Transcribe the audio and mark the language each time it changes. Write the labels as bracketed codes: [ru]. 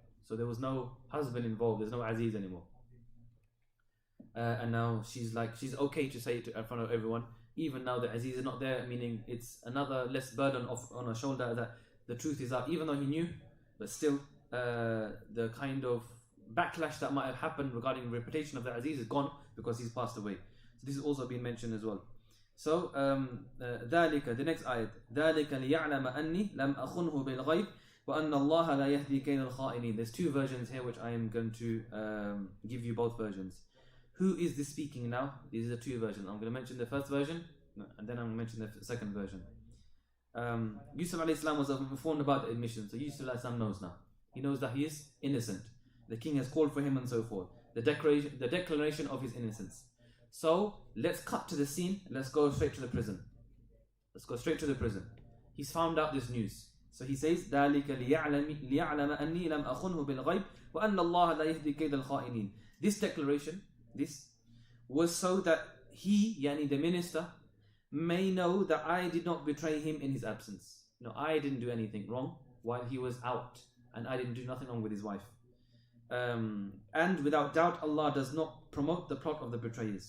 [en] So there was no husband involved, there's no Aziz anymore. And now she's okay to say it in front of everyone. Even now the Aziz is not there, meaning it's another less burden on her shoulder that the truth is out. Even though he knew, but still the kind of backlash that might have happened regarding the reputation of the Aziz is gone because he's passed away. So this has also been mentioned as well. So [ar] ذلك, [en] the next ayat, [ar] ذلك ليعلم أني لم أخنه بالغيب وأن الله لا يهدي كيد الخائنين. [en] There's two versions here which I am going to give you both versions. Who is this speaking now? These are the two versions. I'm going to mention the first version and then I'm going to mention the second version. Yusuf a.s. was informed about the admission. So Yusuf a.s. knows now. He knows that he is innocent. The king has called for him and so forth. The declaration of his innocence. So let's cut to the scene. Let's go straight to the prison. Let's go straight to the prison. He's found out this news. So he says, [ar] ذَلِكَ لِيَعْلَمَ أَنِّي لَمْ أَخُنْهُ بِالْغَيْبِ وَأَنَّ اللَّهَ لَا يَهْدِي كَيْدَ الْخَائِنِينَ. [en] This declaration, this was so that he, yani the minister, may know that I did not betray him in his absence. No, I didn't do anything wrong while he was out, and I didn't do nothing wrong with his wife. And without doubt, Allah does not promote the plot of the betrayers.